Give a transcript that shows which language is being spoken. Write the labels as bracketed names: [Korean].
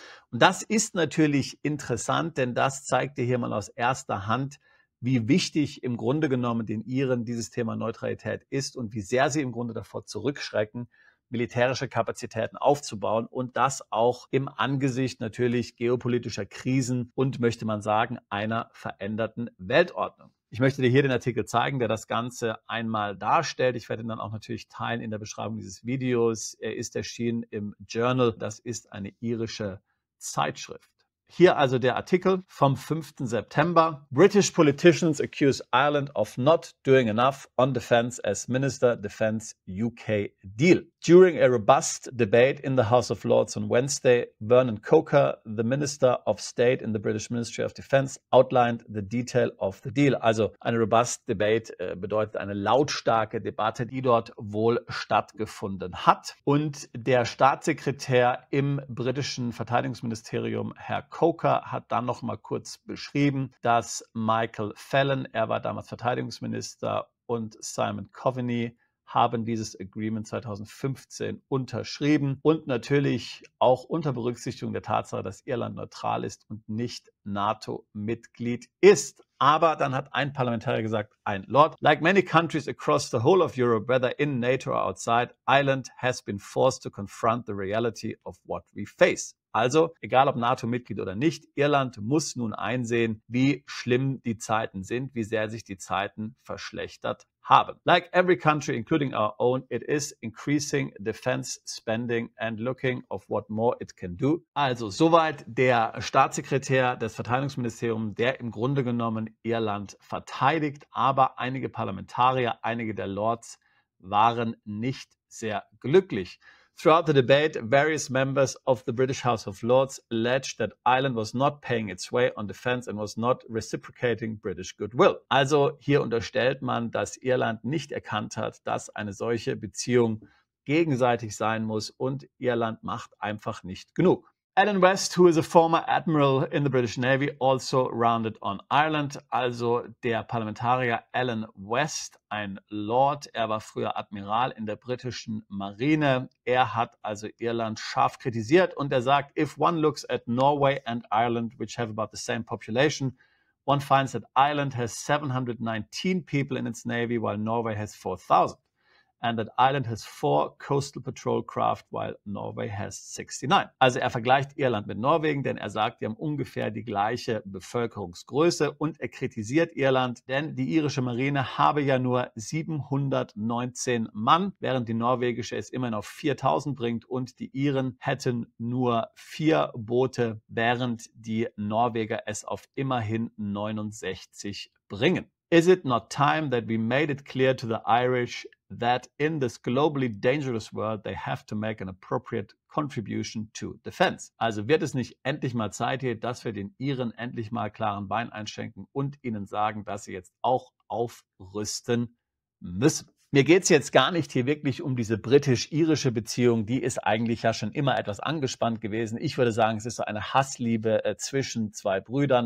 [German] Und das ist natürlich interessant, denn das zeigt dir hier mal aus erster Hand, wie wichtig im Grunde genommen den Iren dieses Thema Neutralität ist und wie sehr sie im Grunde davor zurückschrecken, militärische Kapazitäten aufzubauen und das auch im Angesicht natürlich geopolitischer Krisen und, möchte man sagen, einer veränderten Weltordnung. Ich möchte dir hier den Artikel zeigen, der das Ganze einmal darstellt. Ich werde ihn dann auch natürlich teilen in der Beschreibung dieses Videos. Er ist erschienen im Journal. Das ist eine irische Zeitschrift. Hier also der Artikel vom 5. September. [English] British politicians accuse Ireland of not doing enough on defense as Minister Defense UK deal. During a robust debate in the House of Lords on Wednesday, Vernon Coker, the Minister of State in the British Ministry of Defense, outlined the detail of the deal. [German] Also eine robust debate bedeutet eine lautstarke Debatte, die dort wohl stattgefunden hat. Und der Staatssekretär im britischen Verteidigungsministerium, Herr Coker, hat dann noch mal kurz beschrieben, dass Michael Fallon, er war damals Verteidigungsminister, und Simon Coveney haben dieses Agreement 2015 unterschrieben und natürlich auch unter Berücksichtigung der Tatsache, dass Irland neutral ist und nicht NATO-Mitglied ist. Aber dann hat ein Parlamentarier gesagt, ein Lord, [English] like many countries across the whole of Europe, whether in NATO or outside, Ireland has been forced to confront the reality of what we face. [German] Also, egal ob NATO-Mitglied oder nicht, Irland muss nun einsehen, wie schlimm die Zeiten sind, wie sehr sich die Zeiten verschlechtert haben. [English] Like every country, including our own, it is increasing defense spending and looking of what more it can do. [German] Also soweit der Staatssekretär des Verteidigungsministeriums, der im Grunde genommen Irland verteidigt, aber einige Parlamentarier, einige der Lords waren nicht sehr glücklich. [English] Throughout the debate, various members of the British House of Lords alleged that Ireland was not paying its way on defense and was not reciprocating British goodwill. [German] Also hier unterstellt man, dass Irland nicht erkannt hat, dass eine solche Beziehung gegenseitig sein muss und Irland macht einfach nicht genug. [English] Alan West, who is a former admiral in the British Navy, also rounded on Ireland. [German] Also der Parlamentarier Alan West, ein Lord, er war früher Admiral in der britischen Marine. Er hat also Irland scharf kritisiert und er sagt, [English] if one looks at Norway and Ireland, which have about the same population, one finds that Ireland has 719 people in its navy, while Norway has 4,000. And that Ireland has 4 coastal patrol craft, while Norway has 69. [German] Also er vergleicht Irland mit Norwegen, denn er sagt, die haben ungefähr die gleiche Bevölkerungsgröße und er kritisiert Irland, denn die irische Marine habe ja nur 719 Mann, während die norwegische es immerhin auf 4.000 bringt und die Iren hätten nur 4 Boote, während die Norweger es auf immerhin 69 bringen. [English] Is it not time that we made it clear to the Irish that in this globally dangerous world they have to make an appropriate contribution to defense? [German] Also wird es nicht endlich mal Zeit hier, dass wir den Iren endlich mal klaren Bein einschenken und ihnen sagen, dass sie jetzt auch aufrüsten müssen? Mir geht es jetzt gar nicht hier wirklich um diese britisch-irische Beziehung. Die ist eigentlich ja schon immer etwas angespannt gewesen. Ich würde sagen, es ist so eine Hassliebe zwischen zwei Brüdern.